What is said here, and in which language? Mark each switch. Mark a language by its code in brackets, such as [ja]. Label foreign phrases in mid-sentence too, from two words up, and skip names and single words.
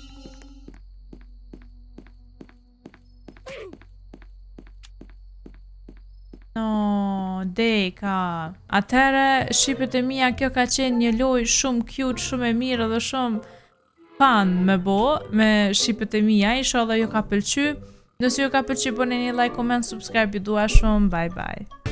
[sq] No, deka. Atere, shqipet e mija, kjo ka qenë një loj shumë cute, shumë e mirë dhe shumë fun me bo, me shqipet e mija, isha dhe ju ka pëlqy. Nëse ju ka pëlqy, bëni një [en] like, comment, subscribe, [sq] ju dua shumë, [en] bye bye.